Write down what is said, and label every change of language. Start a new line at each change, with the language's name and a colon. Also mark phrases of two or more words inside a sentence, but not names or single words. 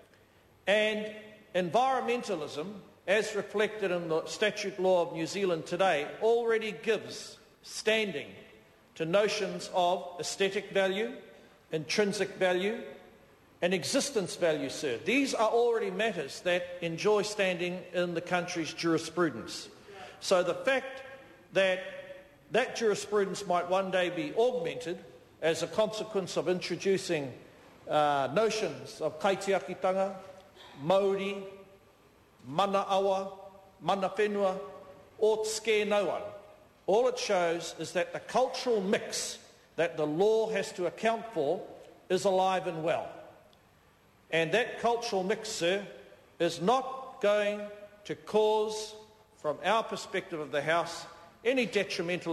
English: And environmentalism, as reflected in the statute law of New Zealand today, already gives standing to notions of aesthetic value, intrinsic value, and existence value, sir. These are already matters that enjoy standing in the country's jurisprudence. So the fact that that jurisprudence might one day be augmented as a consequence of introducing notions of
Māori: kaitiakitanga, Māori, mana awa, mana whenua,
English: or scare no one. All it shows is that the cultural mix that the law has to account for is alive and well. And that cultural mix, sir, is not going to cause, from our perspective of the House, any detrimental